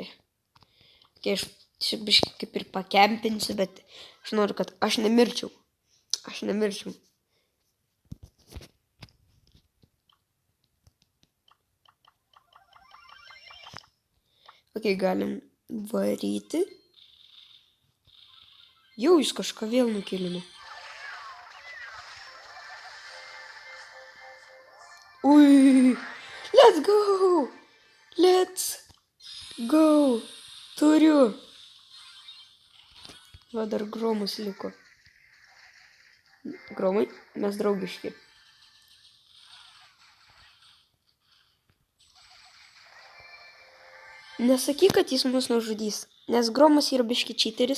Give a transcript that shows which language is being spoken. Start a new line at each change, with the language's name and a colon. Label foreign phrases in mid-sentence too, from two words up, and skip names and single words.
Lithuanian: Aš biškai kaip ir pakempinsiu, bet aš noriu, kad aš nemirčiau. Galim varyti. Jau jis kažką vėl nukėlino.
English: Ui, let's go.
Lithuanian: Turiu. Va, dar Gromas liko. Gromai, mes draugiški. Nesakyk, kad jis mus nužudys, nes Gromas yra biški čyteris.